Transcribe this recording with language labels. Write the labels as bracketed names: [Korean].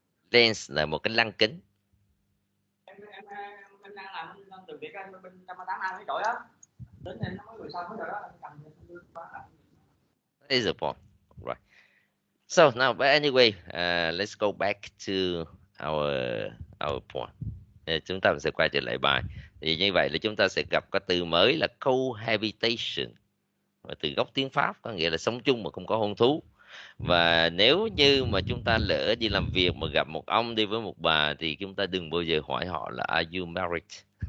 [Vietnamese] Lens là một cái lăng kính. Em đang làm từ việc bên 180 mấy đội á, đến em nó mới vừa xong hết rồi đó, cầm. [English] That is the point, right? So now, but anyway, let's go back to our point. [Vietnamese] Chúng ta sẽ quay trở lại bài. Thì như vậy là chúng ta sẽ gặp cái từ mới là cohabitation, từ gốc tiếng Pháp có nghĩa là sống chung mà không có hôn thú. Và nếu như mà chúng ta lỡ đi làm việc mà gặp một ông đi với một bà thì chúng ta đừng bao giờ hỏi họ là [English] are you married.